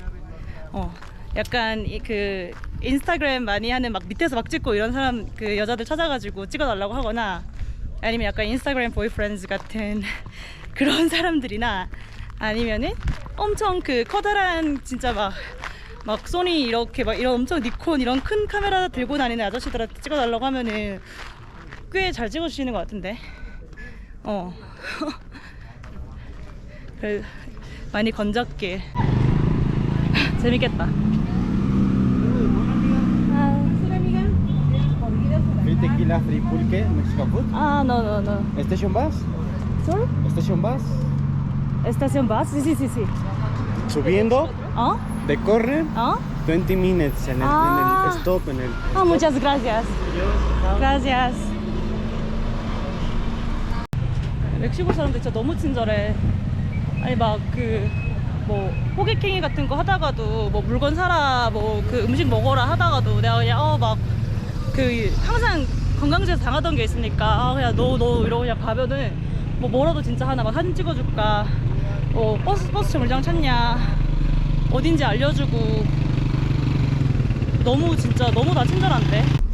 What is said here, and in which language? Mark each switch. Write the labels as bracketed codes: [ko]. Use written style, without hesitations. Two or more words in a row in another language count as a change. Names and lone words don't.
[ko] 약간 그 인스타그램 많이 하는 막 밑에서 막 찍고 이런 사람 그 여자들 찾아가지고 찍어달라고 하거나 아니면 약간 인스타그램 보이프렌즈 같은 그런 사람들이나 아니면은 엄청 그 커다란 진짜 막 소니 이렇게 막 이런 엄청 니콘 이런 큰 카메라 들고 다니는 아저씨들한테 찍어달라고 하면은 꽤 잘 찍어주시는 것 같은데. 그래, 많이 건졌길. 재밌겠다. [en] Free tequila, free pulque, Mexican food. No. Station bus. Sorry? Station bus. [es] Estación bus? Sí. Subiendo, decorre 20 minutes en el stop. Muchas gracias. Gracias. [ko] 멕시코 사람들 진짜 너무 친절해. 아니 막 그 뭐 호객행위 같은 거 하다가도 뭐 물건 사라 뭐 그 음식 먹어라 하다가도 내가 그냥 막 그 항상 관광지에서 당하던 게 있으니까 그냥 너 이러고 그냥 가면은 뭐 뭐라도 진짜 하나 막 사진 찍어줄까 버스 정류장 찾냐 어딘지 알려주고 너무 진짜 너무 다 친절한데.